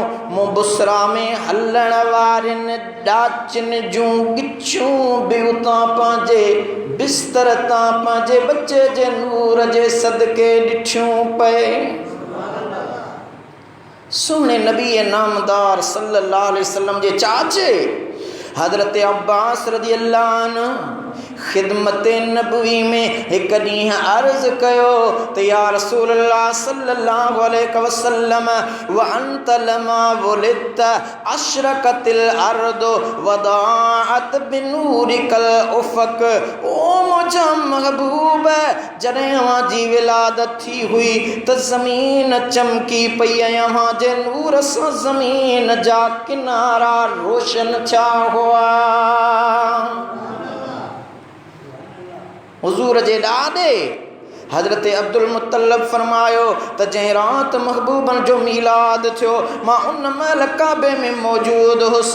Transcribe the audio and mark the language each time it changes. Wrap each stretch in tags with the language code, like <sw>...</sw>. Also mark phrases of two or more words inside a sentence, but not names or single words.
<sd>मूं बुसरा में हलण वारनि ॾाचिन जूं गिच्छूं बि उतां पंहिंजे बिस्तर तां पंहिंजे बचे जे नूर जे सदके ॾिठियूं पए। सोने नबी नामदार</sd> <ar>صلى الله عليه وسلم</ar> <sd>जे चाचे हज़रत अब्बास</sd> <ar>رضي الله عنه</ar> <sd>खिदमत नबवी में एक ॾींहुं अर्ज़ कयो त</sd> <ar>يا رسول الله صلى الله عليه وسلم وأنت لما ولدت أشرقت الأرض وأضاءت بنورك الأفق.</ar> <sd>ओ मुंहिंजा महबूब जॾहिं अव्हां जी विलादत थी हुई त ज़मीन चमकी पई ऐं अव्हां जे नूर सां ज़मीन जा किनारा रोशन थिया हुआ। हुज़ूर जे ॾाॾे हज़रत अब्दुल मुत्तलिब फरमायो त जंहिं राति महबूबनि जो मीलाद थियो मां उन महिल काबे में मौजूदु हुअसि।</sd>